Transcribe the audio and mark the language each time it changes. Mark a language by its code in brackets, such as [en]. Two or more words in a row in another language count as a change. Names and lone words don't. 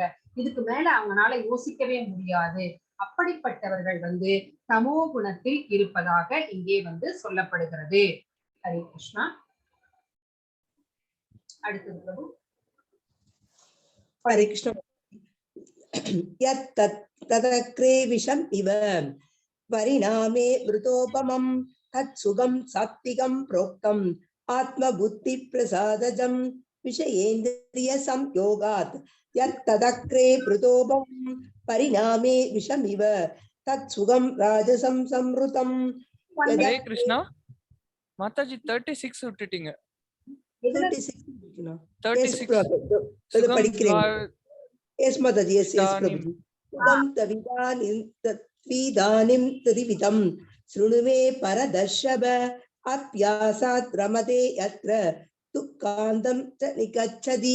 [ta] இதுக்கு மேல அவங்களால யோசிக்கவே முடியாது. அப்படிப்பட்டவர்கள் வந்து தமோ குணத்தில் இருப்பதாக இங்கே வந்து சொல்லப்படுகிறது. ஹரே கிருஷ்ணா. அடுத்தது பிரபு. [sa] हरे कृष्णा यत् तदग्रे विषम् इव परिणामे मृतोपमं तत्सुखं सात्विकं प्रोक्तम् आत्मबुद्धिप्रसादजं विषयेन्द्रिय संयोगात् यत्तदग्रे मृतोपमं परिणामे विषमिव तत्सुखं राजसं संवृतं हरे कृष्णा [ta] माताजी 36 விட்டுட்டீங்க 36 படிக்கிறேன். எஸ் மாதாஜி, எஸ் எஸ் பிரபுஜி. [sa] सुखं त्विदानीं त्रिविधं शृणुमे भरतर्षभ अभ्यासात् रमते यत्र दुःखान्तं च निगच्छति.